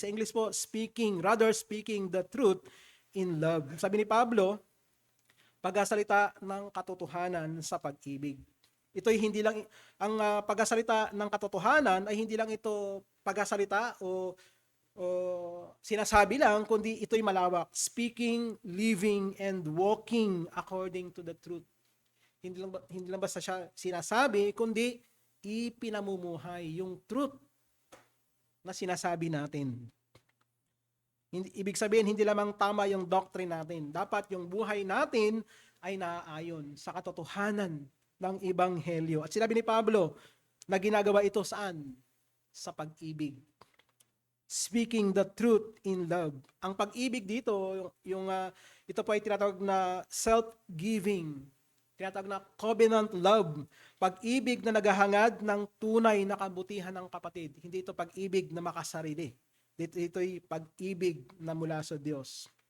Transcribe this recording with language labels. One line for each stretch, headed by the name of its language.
English: Sa English po, speaking the truth in love.
Filipino: Sabi ni Pablo, pagsasalita ng katotohanan sa pag-ibig. Ito'y hindi lang, ang pagsasalita ng katotohanan ay hindi lang ito pagsasalita o sinasabi lang, kundi ito'y malawak.
English: Speaking, living, and walking according to the truth.
Filipino: Hindi lang basta siya sinasabi, kundi ipinamumuhay yung truth na sinasabi natin. Ibig sabihin, hindi lamang tama yung doctrine natin. Dapat yung buhay natin ay naaayon sa katotohanan ng Ebanghelyo. At sinabi ni Pablo na ginagawa ito saan? Sa pag-ibig.
English: Speaking the truth in love.
Filipino: Ang pag-ibig dito, ito po ay tinatawag na self-giving. Tinatawag na covenant love. Pag-ibig na naghahangad ng tunay na kabutihan ng kapatid. Hindi ito pag-ibig na makasarili. Ito'y pag-ibig na mula sa Diyos.